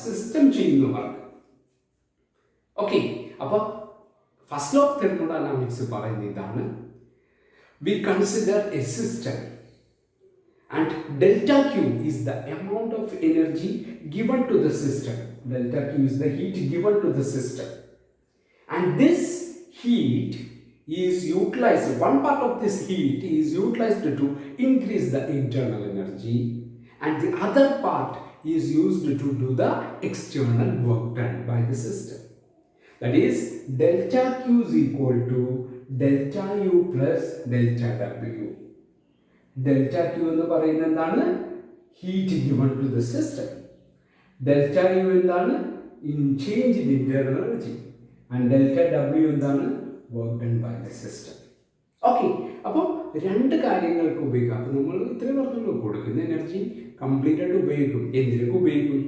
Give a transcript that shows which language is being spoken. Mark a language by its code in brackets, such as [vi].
[ml] System ചെയ്യുന്ന work. Okay, അപ്പോൾ [en] first law of thermodynamics [ml] പറയുന്ന ഇതാണ്, [en] We consider a system and delta Q is the amount of energy given to the system. Delta Q is the heat given to the system. And this heat is utilized, one part of this heat is utilized to increase the internal energy and the other part is used to do the external work done by the system. That is, delta Q is equal to delta U plus delta W. Delta Q [ml] എന്ന് പറയുന്നത് എന്താണ്, [en] Heat given to the system. Delta U [ml] എന്താണ്, [en] Change in internal energy. And delta W [ml] എന്താണ്, [en] Work done by the system. [ml] Okay, അപ്പോൾ രണ്ട് കാര്യങ്ങൾക്ക് ഉപയോഗിക്കാം. അപ്പോൾ നമ്മൾ ഇത്രയും പറഞ്ഞല്ലോ, കൊടുക്കുന്ന എനർജി കംപ്ലീറ്റ് ആയിട്ട് ഉപയോഗിക്കും. എന്തിനൊക്കെ ഉപയോഗിക്കും?